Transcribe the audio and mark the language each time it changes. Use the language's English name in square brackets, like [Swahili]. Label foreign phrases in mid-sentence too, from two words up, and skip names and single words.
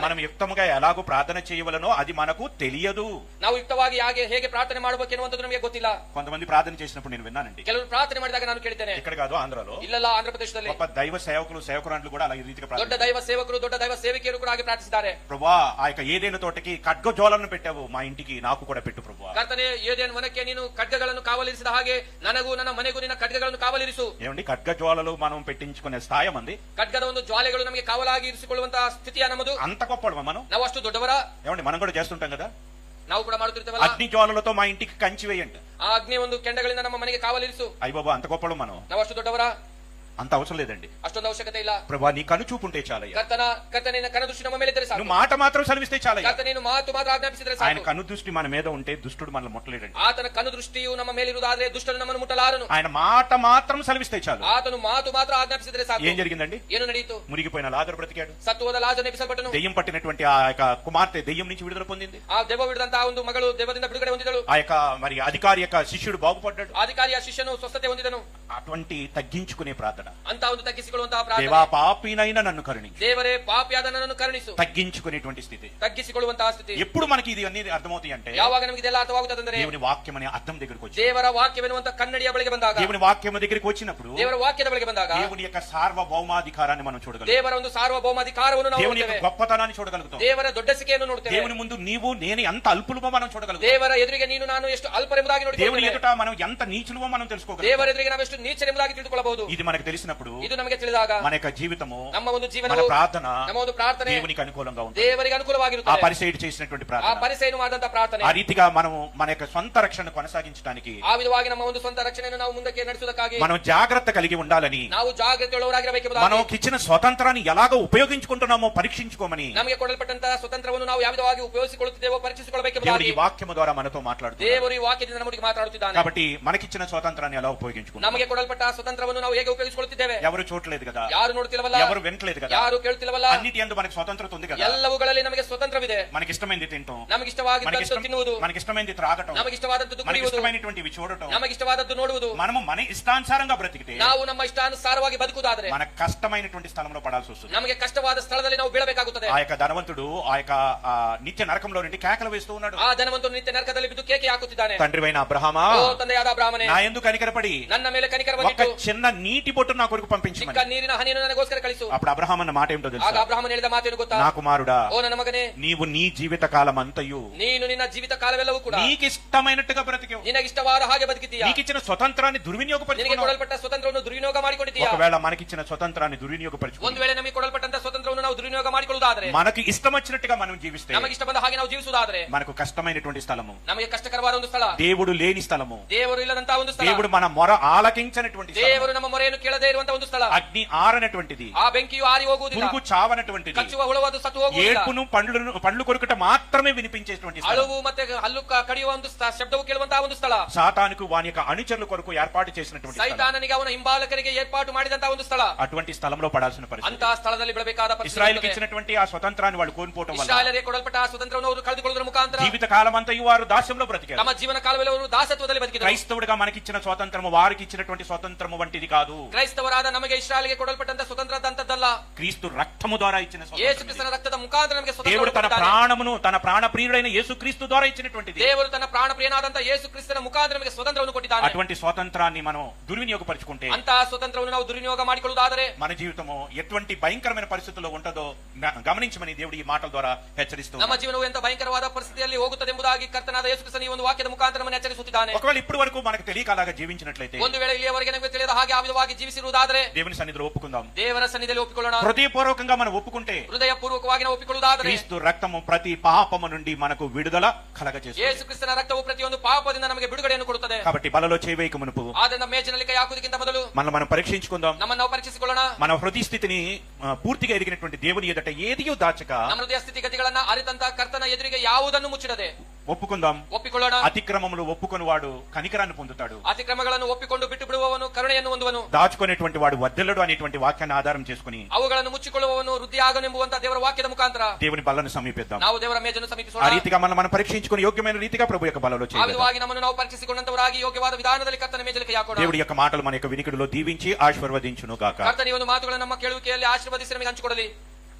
[Telugu] మనం యుక్తముగా ఎలాగో ప్రార్థన చేయవలనో అది మనకు తెలియదు. [Kannada] ನಾವು ಯುಕ್ತವಾಗಿ ಹೇಗೆ ಪ್ರಾರ್ಥನೆ ಮಾಡಬೇಕು ಎನ್ನುವಂಥದ್ದು ನಮಗೆ ಗೊತ್ತಿಲ್ಲ. [Telugu] కొంతమంది ప్రార్థన చేసినప్పుడు నేను విన్నానండి. [Kannada] ಕೆಲವರು ಪ್ರಾರ್ಥನೆ ಮಾಡಿದಾಗ ನಾನು ಕೇಳಿದ್ದೇನೆ. [Telugu] ఇక్కడ కాదు, ఆంధ్రాలో [Kannada] ಇಲ್ಲೆಲ್ಲ ಆಂಧ್ರ ಪ್ರದೇಶದಲ್ಲಿ [Telugu] గొప్ప దైవ సేవకులు సేవకురాండ్లు కూడా అలా ఈ రీతిగా [Kannada] ದೊಡ್ಡ [Telugu] ప్రార్థన, [Kannada] ದೈವ ಸೇವಕರು ದೊಡ್ಡ ದೈವ ಸೇವಕಿಯರು ಕೂಡ ಹಾಗೆ ಪ್ರಾರ್ಥಿಸಿದ್ದಾರೆ. [Telugu] ప్రభువా ఆ యొక్క ఏదైనా తోటకి ఖడ్గజోలను పెట్టావు, మా ఇంటికి నాకు కూడా పెట్టు ప్రభువా. [Kannada] ಕರ್ತನೇ ಏದೇನ್ ವನಕ್ಕೆ ನೀನು ಖಡ್ಗಗಳನ್ನು ಕಾವಲಿರಿಸಿದ ಹಾಗೆ ನನಗೂ ನನ್ನ ಮನೆಗೂ ನಿನ್ನ ಖಡ್ಗಗಳನ್ನು ಕಾವಲಿರಿಸು. [Telugu] ఏమండి ఖడ్గజ్వాలలు మనం పెట్టించుకునే స్థాయి మంది? [Kannada] ಖಡ್ಗದ ಒಂದು ಜ್ವಾಲೆಗಳು ನಮಗೆ ಕಾವಲಾಗಿ ಇರಿಸಿಕೊಳ್ಳುವಂತಹ ಸ್ಥಿತಿಯ ನಮ್ಮದು. [Telugu] అంత గొప్పడు మనం? [Kannada] ನಾವು ಅಷ್ಟು ದೊಡ್ಡವರ? [Telugu] ఏమండి మనం కూడా చేస్తుంటాం కదా. [Kannada] ನಾವು ಕೂಡ ಮಾಡುತ್ತಿರ್ತೇವಲ್ಲ. [Telugu] అగ్ని జ్వాలలతో మా ఇంటికి కంచి వేయండి, [Kannada] ಆ ಅಗ್ನಿ ಒಂದು ಕೆಂಡಗಳಿಂದ ನಮ್ಮ ಮನೆಗೆ ಕಾವಲಿರಿಸು. [Telugu] అయ్య బాబా అంత గొప్పడు మనం? [Kannada] ನಾವು ಅಷ್ಟು ದೊಡ್ಡವರ? [Telugu] అంత అవసరం లేదండి. [Kannada] ಅಷ್ಟೊಂದು ಅವಶ್ಯಕತೆ ಇಲ್ಲ. [Telugu] ప్రభా నీ కనుచూపుంటే చాలయ్యా. [Kannada] ಕರ್ತನಿನ ಕನದೃಷ್ಟಿ ನಮ್ಮ ಮೇಲೆ ಇದ್ದರೆ ಸಾಕು. [Telugu] నువ్వు మాట మాత్రం సెలవిస్తే చాలయ్యా. [Kannada] ಕರ್ತ ನೀನು ಮಾತು ಮಾತ್ರ ಆಜ್ಞಾಪಿಸಿದರೆ [Telugu] ఆయన [Kannada] ಸಾಕು. [Telugu] కనుదృష్టి మన మీద ఉంటే దుష్టుడు మనల్ని ముట్టలేడండి. [Kannada] ಆತನ ಕನುದೃಷ್ಟಿಯು ನಮ್ಮ ಮೇಲಿರುವುದಾದ್ರೆ ದುಷ್ಟನು ನಮ್ಮನ್ನು ಮುಟ್ಟಲಾರನು. [Telugu] ఆయన మాట మాత్రం సెలవిస్తే చాలు. [Kannada] ಆತನು ಮಾತು ಮಾತ್ರ ಆಜ್ಞಾಪಿಸಿದರೆ ಸಾಕು. [Telugu] ఏం జరిగిందండి? [Kannada] ಏನು ನಡೆಯಿತು? [Telugu] మురిగిపోయిన లాజరు బ్రతికాడు. [Kannada] ಸತ್ತು ಹೋದ ಲಾಜರನು ಎಬ್ಬಿಸಲ್ಪಟ್ಟನು. [Telugu] దెయ్యం పట్టినటువంటి ఆ యొక్క కుమార్తె దెయ్యం నుంచి విడుదల పొందింది. [Kannada] ಆ ದೆವ್ವ ಬಿಡದಂತಹ ಒಂದು ಮಗಳು ದೆವ್ವದಿಂದ ಬಿಡುಗಡೆ ಹೊಂದಿದಳು. [Telugu] ఆ యొక్క మరి అధికారి యొక్క శిష్యుడు బాగుపడ్డాడు. [Kannada] ಅಧಿಕಾರಿಯ ಶಿಷ್ಯನು ಸ್ವಸ್ಥತೆ ಹೊಂದಿದನು. [Telugu] అటువంటి తగ్గించుకునే ప్రార్థన. [Kannada] ಅಂತ ಒಂದು ತಗ್ಗಿಸಿಕೊಳ್ಳುವಂತಹ ಪ್ರಾರ್ಥನೆ. [Telugu] దేవా పాపినైనా నన్ను కరుణించు. [Kannada] ದೇವರೇ ಪಾಪಿಯಾದ ನನ್ನನ್ನು ಕರುಣಿಸು. [Telugu] తగ్గించుకునేటువంటి స్థితి. [Kannada] ತಗ್ಗಿಸಿಕೊಳ್ಳುವಂತಹ ಸ್ಥಿತಿ. [Telugu] ఎప్పుడు మనకి ఇది అన్ని అర్థమవుతాయి అంటే [Kannada] ಯಾವಾಗ ನಮಗೆ ಇದೆಲ್ಲ ಅರ್ಥವಾಗುತ್ತದೆ ಅಂದ್ರೆ [Telugu] దేవుని వాక్యం అనే అర్థం దగ్గరికి వచ్చి [Kannada] ದೇವರ ವಾಕ್ಯವೆನ್ನುವಂತ ಕನ್ನಡಿಯ ಬಳಿಗೆ ಬಂದಾಗ, [Telugu] దేవుని వాక్యం దగ్గరికి వచ్చినప్పుడు [Kannada] ದೇವರ ವಾಕ್ಯದ ಬಳಿಗೆ ಬಂದಾಗ [Telugu] దేవుని యొక్క సార్వభౌమాధికారాన్ని మనం చూడగలుగుతాం. [Kannada] ದೇವರ ಒಂದು ಸಾರ್ವಭೌಮಾಧಿಕಾರವನ್ನು ನಾವು [Telugu] దేవుని యొక్క [Kannada] ನೋಡುತ್ತೇವೆ. [Telugu] గొప్పతనాన్ని చూడగలుగుతాం. [Kannada] ದೇವರ ದೊಡ್ಡಸಿಕೆಯನ್ನು ನೋಡುತ್ತೇವೆ. [Telugu] దేవుని ముందు నీవు నేను ఎంత అల్పులమో మనం చూడగలుగుతాం. [Kannada] ದೇವರ ಎದುರಿಗೆ ನೀನು ನಾನು ಎಷ್ಟು ಅಲ್ಪರೆಂಬುದಾಗಿ [Telugu] దేవుని [Kannada] ನೋಡಿಕೊಳ್ಳುತ್ತೇವೆ. [Telugu] ఎదుట మనం ఎంత నీచులమో మనం తెలుసుకోగలుగుతాం. [Kannada] ದೇವರ ಎದುರಿಗೆ ನಾವು ಎಷ್ಟು ನೀಚರೆಂಬುದಾಗಿ ತಿಳಿದುಕೊಳ್ಳಬಹುದು. [Telugu] ఇది మనకు తెలిసినప్పుడు [Kannada] ಇದು ನಮಗೆ ತಿಳಿದಾಗ [Telugu] మన యొక్క జీవితము, [Kannada] ನಮ್ಮ ಒಂದು [Telugu] మన [Kannada] ಜೀವನವು, [Telugu] ప్రార్థన [Kannada] ನಮ್ಮ ಒಂದು ಪ್ರಾರ್ಥನೆ [Telugu] దేవునికి అనుకూలంగా ఉంటుంది. [Kannada] ದೇವರಿಗೆ [Telugu] ఆ [Kannada] ಅನುಕೂಲವಾಗಿರುತ್ತದೆ. [Telugu] పరిసయ్యుడు చేసినటువంటి [Kannada] ಆ [Telugu] ప్రార్థన, [Kannada] ಪರಿಸೇನು ಮಾಡಿದಂತ ಪ್ರಾರ್ಥನೆ. [Telugu] ఆ రీతిగా మనం మన యొక్క సొంత రక్షణ కొనసాగించడానికి [Kannada] ಆ ವಿಧವಾಗಿ ನಮ್ಮ ಒಂದು ಸ್ವಂತ ರಕ್ಷಣೆಯನ್ನು ನಾವು ಮುಂದಕ್ಕೆ ನಡೆಸುವುದಕ್ಕಾಗಿ [Telugu] మనం జాగ్రత్త కలిగి ఉండాలని, [Kannada] ನಾವು ಜಾಗೃತಿಯುಳ್ಳವರಾಗಿರಬೇಕೆಂಬುದಾಗಿ, [Telugu] మనకిచ్చిన స్వతంత్రాన్ని ఎలాగో ఉపయోగించుకుంటున్నామో పరీక్షించుకోమని [Kannada] ನಮಗೆ ಕೊಡಲ್ಪಟ್ಟಂತಹ ಸ್ವತಂತ್ರವನ್ನು ನಾವು ಯಾವ ವಿಧವಾಗಿ ಉಪಯೋಗಿಸಿಕೊಳ್ಳುತ್ತಿದ್ದೇವೋ [Telugu] దేవుడు [Kannada] ಪರೀಕ್ಷಿಸಿಕೊಳ್ಳಬೇಕೆಂಬುದಾಗಿ [Telugu] ఈ వాక్యము ద్వారా మనతో మాట్లాడుతున్నాడు. [Kannada] ದೇವರು ಈ ವಾಕ್ಯದಿಂದ ನಮ್ಮೊಟ್ಟಿಗೆ ಮಾತನಾಡುತ್ತಿದ್ದಾನೆ. [Telugu] కాబట్టి మనకిచ్చిన స్వతంత్రాన్ని ఎలా ఉపయోగించుకుంటాం? [Kannada] ನಮಗೆ ಕೊಡಲ್ಪಟ್ಟ ಸ್ವತಂತ್ರವನ್ನು ನಾವು ಹೇಗೆ ಉಪಯೋಗಿಸಿಕೊಳ್ಳುತ್ತಿದ್ದೇವೆ? [Telugu] ఎవరు చూడలేదు కదా, [Kannada] ಯಾರು ನೋಡುತ್ತಿಲ್ಲವಲ್ಲ, [Telugu] ఎవరు వినట్లేదు కదా, [Kannada] ಯಾರು ಕೇಳುತ್ತಿಲ್ಲವಲ್ಲ. [Telugu] అన్నిటి యందు మనకి స్వతంత్రత ఉంది కదా. [Kannada] ಎಲ್ಲವುಗಳಲ್ಲಿ ನಮಗೆ ಸ್ವತಂತ್ರವಿದೆ. [Telugu] మనకి ఇష్టమైంది తింటాం, [Kannada] ನಮಗಿಷ್ಟವಾಗಿದ್ದದ್ದು ತಿನ್ನುವುದು, [Telugu] మనకి ఇష్టమైంది త్రాగటం, [Kannada] ನಮಗಿಷ್ಟವಾದದ್ದು [Telugu] మనకి [Kannada] ಕುಡಿಯುವುದು, [Telugu] ఇష్టమైనటువంటివి చూడటం, [Kannada] ನಮಗಿಷ್ಟವಾದದ್ದು ನೋಡುವುದು. [Telugu] మనము మన ఇష్టానుసారంగా బ్రతికితే [Kannada] ನಾವು ನಮ್ಮ ಇಷ್ಟಾನುಸಾರವಾಗಿ ಬದುಕುವುದಾದರೆ [Telugu] మన కష్టమైనటువంటి స్థలంలో పడాల్సి వస్తుంది. [Kannada] ನಮಗೆ ಕಷ್ಟವಾದ ಸ್ಥಳದಲ್ಲಿ ನಾವು ಬೀಳಬೇಕಾಗುತ್ತದೆ. [Telugu] ఆ యొక్క ధనవంతుడు ఆ యొక్క నిత్య నరకంలో నుండి కేకలు వేస్తూ ఉన్నాడు. [Kannada] ಆ ಧನವಂತನು ನಿತ್ಯ ನರಕದಲ್ಲಿ ಬಿದ್ದು ಕೇಕೆ ಹಾಕುತ್ತಿದ್ದಾನೆ. [Telugu] తండ్రివైన అబ్రహామా, [Kannada] ಓ ತಂದೆಯಾದ ಬ್ರಾಹ್ಮಣೇ, [Telugu] నా ఎందుకు కనికరపడి [Kannada] ನನ್ನ ಮೇಲೆ [Telugu] ఒక [Kannada] ಕನಿಕರವನ್ನಿಟ್ಟು [Telugu] చిన్న నీటి బొట్టు నా కొరకు [Kannada] ಚಿಕ್ಕ [Telugu] పంపించమని. [Kannada] ನೀರಿನ ಹನಿಯನ್ನು ನನಗೋಸ್ಕರ ಕಳಿಸು. [Telugu] అప్పుడు అబ్రహాం అన్న మాట ఏమిటో [Kannada] ಆಗ [Telugu] తెలుసా? [Kannada] ಅಬ್ರಾಹ್ಮಣ ಹೇಳಿದ ಮಾತೇನು ಗೊತ್ತಾ? [Telugu] నా కుమారుడా, [Kannada] ಓ ನನ್ನ ಮಗನೇ, [Telugu] నీవు నీ జీవిత కాలం అంతయు [Kannada] ನೀನು ನಿನ್ನ ಜೀವಿತ ಕಾಲವೆಲ್ಲವೂ ಕೂಡ [Telugu] నీకు ఇష్టమైనట్టుగా బ్రతికావు. [Kannada] ನಿನಗಿಷ್ಟವಾದ ಹಾಗೆ ಬದುಕಿದ್ದೀಯಾ. [Telugu] నీకిచ్చిన స్వతంత్రాన్ని [Kannada] ನಿನಗೆ [Telugu] దుర్వినియోగపరుచుకున్నావు. [Kannada] ಕೊಡಲ್ಪಟ್ಟ ಸ್ವತಂತ್ರವನ್ನು ದುರ್ವಿನಿಯೋಗ ಮಾಡಿಕೊಂಡಿದ್ದೀಯಾ. [Telugu] ఒకవేళ మనకిచ్చిన స్వతంత్రాన్ని [Kannada] ಒಂದು [Telugu] దుర్వినియోగపరుచుకుని [Kannada] ವೇಳೆ ನಮಗೆ ಕೊಡಲ್ಪಟ್ಟಂತ ಸ್ವತಂತ್ರವನ್ನು ನಾವು ದುರ್ವಿನಿಯೋಗ ಮಾಡಿಕೊಳ್ಳುವುದಾದರೆ, [Telugu] మనకి ఇష్టం వచ్చినట్టుగా మనం జీవిస్తే [Kannada] ನಮಗೆ ಇಷ್ಟ ಬಂದ ಹಾಗೆ ನಾವು ಜೀವಿಸುವುದಾದರೆ, [Telugu] మనకు కష్టమైనటువంటి స్థలము, [Kannada] ನಮಗೆ ಕಷ್ಟಕರವಾದ ಒಂದು ಸ್ಥಳ, [Telugu] దేవుడు లేని స్థలము, [Kannada] ದೇವರು ಇಲ್ಲದಂತಹ ಒಂದು ಸ್ಥಳ, [Telugu] దేవుడు మన మొర ఆలకించనటువంటి స్థలము, [Kannada] ದೇವರು ನಮ್ಮ ಮೊರೆಯನ್ನು ಕೇಳದೇ ಇರುವಂತಹ ಒಂದು ಸ್ಥಳ, [Telugu] అగ్ని ఆరనటువంటిది, [Kannada] ಆ ಬೆಂಕಿಯು ಆರಿ ಹೋಗುವುದಿಲ್ಲ, [Telugu] పురుగు చావనటువంటిది, [Kannada] ಕಚ್ಚುವ ಹುಳುವುದು ಸತ್ತು ಹೋಗುವುದಿಲ್ಲ, [Telugu] ఏడ్పును పండ్లు కొరుకుట మాత్రమే వినిపించేటువంటి స్థలం, [Kannada] ಅಳುವು ಮತ್ತೆ ಹಲ್ಲು ಕಡಿಯುವ ಒಂದು ಶಬ್ದವು ಕೇಳುವಂತಹ ಒಂದು ಸ್ಥಳ, [Telugu] సాతానుకు వాని యొక్క అనుచరుల కొరకు ఏర్పాటు చేసినటువంటి స్థలం. [Kannada] ಸೈತಾನನಿಗೆ ಅವನ ಹಿಂಬಾಲಕರಿಗೆ ಏರ್ಪಾటు ಮಾಡಿದಂತಹ ಒಂದು ಸ್ಥಳ. [Telugu] అటువంటి స్థలంలో పడాల్సిన పరిస్థితి. [Kannada] ಅಂತಹ ಸ್ಥಳದಲ್ಲಿ ಬೀಳಬೇಕಾದ ಪರಿಸ್ಥಿತಿ [Telugu] ఇస్రాయేల్కి [Kannada] ಇರುತ್ತದೆ. [Telugu] ఇచ్చినటువంటి ఆ స్వతంత్రాన్ని వాళ్ళు కోల్పోవటం వల్ల [Kannada] ಇಸ್ರಾಯೇಲರಿಗೆ ಕೊಡಲ್ಪಟ್ಟ ಆ ಸ್ವತಂತ್ರವನ್ನು ಅವರು ಕಳೆದುಕೊಳ್ಳುವುದರ ಮುಖಾಂತರ [Telugu] జీవిత కాలం అంతా వారు దాస్యంలో బ్రతికారు. [Kannada] ತಮ್ಮ ಜೀವನ ಕಾಲವೆಲ್ಲ ಅವರು ದಾಸತ್ವದಲ್ಲಿ ಬದುಕಿದರು. [Telugu] క్రైస్తవుడిగా మనకిచ్చిన స్వాతంత్రము వారికి ఇచ్చినటువంటి స్వాతంత్రము వంటిది కాదు. [Kannada] ಕ್ರೈಸ್ತವರಾದ ನಮಗೆ ಇಸ್ರಾಯೇಲಿಗೆ ಕೊಡಲ್ಪಟ್ಟಂತ ಸ್ವತಂತ್ರದಂತದ್ದಲ್ಲ. [Telugu] క్రీస్తు రక్తము ద్వారా ఇచ్చిన [Kannada] ಯೇಸು [Telugu] స్వాతంత్రం. [Kannada] ಕ್ರಿಸ್ತನ ರಕ್ತದ ಮುಖಾಂತರ ನಮಗೆ [Telugu] దేవుడు తన [Kannada] ಸ್ವತಂತ್ರ [Telugu] ప్రాణమును తన ప్రాణ ప్రియుడైన యేసు క్రీస్తు ద్వారా ఇచ్చినటువంటిది. [Kannada] ದೇವರು ತನ್ನ ಪ್ರಾಣ ಪ್ರಿಯನಾದಂತ ಯೇಸು ಕ್ರಿಸ್ತನ ಮುಖಾಂತರ ನಮಗೆ ಸ್ವತಂತ್ರವನ್ನು ಕೊಟ್ಟಿದ್ದಾನೆ. [Telugu] అటువంటి స్వాతంత్రాన్ని మనం దుర్వినియోగపరుచుకుంటే [Kannada] ಅಂತಹ ಸ್ವತಂತ್ರವನ್ನು ನಾವು ದುರ್ವಿನಿಯೋಗ ಮಾಡಿಕೊಳ್ಳುವುದಾದರೆ [Telugu] మన జీవితము ఎటువంటి భయంకరమైన పరిస్థితుల్లో ఉంటుందో గమనించమని దేవుడు ఈ మాటల ద్వారా హెచ్చరిస్తూ [Kannada] ನಮ್ಮ ಜೀವನವು ಎಂತ ಭಯಂಕರವಾದ ಪರಿಸ್ಥಿತಿಯಲ್ಲಿ ಹೋಗುತ್ತದೆ ಎಂಬುದಾಗಿ ಕರ್ತನಾದ ಯೇಸು ಕ್ರಿಸ್ತನ ಈ ಒಂದು ವಾಕ್ಯದ ಮುಖಾಂತರ ನಮ್ಮನ್ನು ಎಚ್ಚರಿಸುತ್ತಿದ್ದಾನೆ. [Telugu] ఒకవేళ ఇప్పటి వరకు మనకు తెలియక అలాగా జీవించినట్లయితే [Kannada] ಒಂದು ವೇಳೆ ಇಲ್ಲಿಯವರೆಗೆ ನಮಗೆ ತಿಳಿದ ಹಾಗೆ ಆ ವಿಧವಾಗಿ ಜೀವಿಸಿರುವುದಾದರೆ [Telugu] దేవుని సన్నిధిలో ఒప్పుకుందాం. [Kannada] ದೇವರ ಸನ್ನಿಧಿಯಲ್ಲಿ ಒಪ್ಪಿಕೊಳ್ಳೋಣ. [Telugu] హృదయపూర్వకంగా మనం ఒప్పుకుంటే [Kannada] ಹೃದಯ ಪೂರ್ವಕವಾಗಿ ನಾವು ಒಪ್ಪಿಕೊಳ್ಳುವುದಾದರೆ [Telugu] క్రీస్తు రక్తము ప్రతి పాపము నుండి మనకు విడుదల కలగజేస్తుంది. [Kannada] ಯೇಸು ಕ್ರಿಸ್ತನ ರಕ್ತವು ಪ್ರತಿಯೊಂದು ಪಾಪದಿಂದ ನಮಗೆ ಬಿಡುಗಡೆಯನ್ನು ಕೊಡುತ್ತದೆ. [Telugu] కాబట్టి బలలో చేయవేయక మునుపు [Kannada] ಆದ್ದರಿಂದ ಮೇಜಿನಲ್ಲಿ ಕೈ ಹಾಕುವುದಕ್ಕಿಂತ ಮೊದಲು [Telugu] మనం పరీక్షించుకుందాం. [Kannada] ನಮ್ಮನ್ನು ನಾವು ಪರೀಕ್ಷಿಸಿಕೊಳ್ಳೋಣ. [Telugu] మన హృదయ స్థితిని పూర్తిగా ఎరిగినటువంటి దేవుని ఎదుట ఏదియో దాచక [Kannada] ನಮ್ಮ ಹೃದಯ ಸ್ಥಿತಿಗತಿಗಳನ್ನ ಅರಿತಂತ ಕರ್ತನ ಎದುರಿಗೆ ಯಾವುದನ್ನು ಮುಚ್ಚಿಡದೆ [Telugu] ఒప్పుకుందాం. [Kannada] ಒಪ್ಪಿಕೊಳ್ಳೋಣ. [Telugu] అతిక్రమములు ఒప్పుకొని వాడు కనికరాన్ని పొందుతాడు. [Kannada] ಅತಿಕ್ರಮಗಳನ್ನು ಒಪ್ಪಿಕೊಂಡು ಬಿಟ್ಟು ಬಿಡುವವನು ಕರುಣೆಯನ್ನು ಹೊಂದುವನು. [Telugu] దాచుకునేటువంటి వాడు వర్ధిల్లడు అనేటువంటి వాక్యాన్ని ఆధారం చేసుకుని [Kannada] ಅವುಗಳನ್ನು ಮುಚ್ಚಿಕೊಳ್ಳುವವನು ವೃದ್ಧಿ ಆಗನೆಂಬುವಂತ ದೇವರ ವಾಕ್ಯದ ಮುಖಾಂತರ [Telugu] దేవుని బలను సమీపిద్దాం. [Kannada] ನಾವು ದೇವರ ಮೇಜನ್ನು [Telugu] ఆ [Kannada] ಸಮೀಪಿಸೋಣ. [Telugu] రీతిగా మనం పరీక్షించుకుని యోగ్యమైన రీతిగా ప్రభు యొక్క బలలో [Kannada] ಆ [Telugu] చేయాలి. [Kannada] ವಿಧವಾಗಿ ನಮ್ಮನ್ನು ನಾವು ಪರೀಕ್ಷಿಸಿಕೊಂಡಂತವರಾಗಿ ಯೋಗ್ಯವಾದ ವಿಧಾನದಲ್ಲಿ ಕರ್ತನ ಮೇಜಲ್ಲಿ ಕೈ ಹಾಕೋಣ. [Telugu] దేవుడి యొక్క మాటలు మన యొక్క వినికిడిలో దీవించి ఆశీర్వదించును గాక. [Kannada] ಕರ್ತನ ಈ ಒಂದು ಮಾತುಗಳನ್ನು ನಮ್ಮ ಕೇಳುವಿಕೆಯಲ್ಲಿ ಆಶೀರ್ವದಿಸಿ ನಮಗೆ ಹಂಚಿಕೊಡಲಿ.